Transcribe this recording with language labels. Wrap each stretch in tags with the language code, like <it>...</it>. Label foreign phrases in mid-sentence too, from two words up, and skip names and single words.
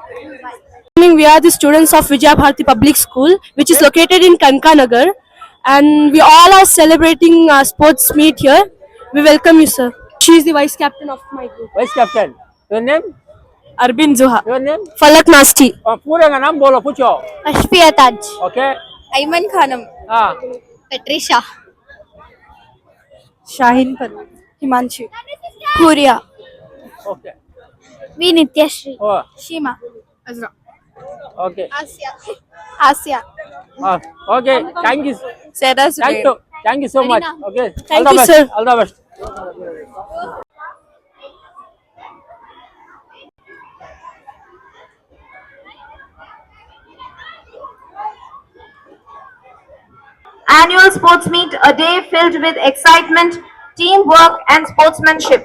<en>We are the students of Vijay Bharati Public School, which is located in Kankanagar, and we all are celebrating a sports meet here. We welcome you, sir. She is the vice captain of my group. Vice captain. Your name? Arbind Zuha. Your name? Falak Nasti.</en> <hi>पूरे का नाम बोलो पूछो.</hi> <en>Ashfiya Taj. Okay. Ayman Khanam. हाँ. Patricia. Shahin Par. Himanshi. Huria. Okay. V Nityashri. Oh. Shima. Azra. Okay. Asya. Okay. Thank you. Sarah Zubair. Thank you so much. Okay. Thank all the you, best. sir. All the best. Annual sports meet, a day filled with excitement, teamwork and sportsmanship.</en>